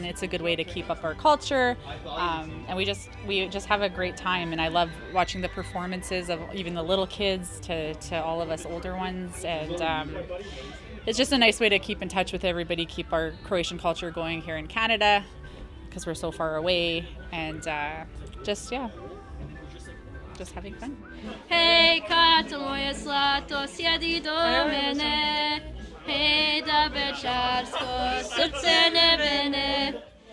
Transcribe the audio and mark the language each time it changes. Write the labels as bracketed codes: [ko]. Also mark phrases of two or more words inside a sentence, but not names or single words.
[en] It's a good way to keep up our culture, and we just have a great time, and I love watching the performances of even the little kids to all of us older ones, and it's just a nice way to keep in touch with everybody, keep our Croatian culture going here in Canada, because we're so far away, and just having fun. [hr] Hej, kato moje zlato, sjedi do mene, hej da bečarsko, srce nebene.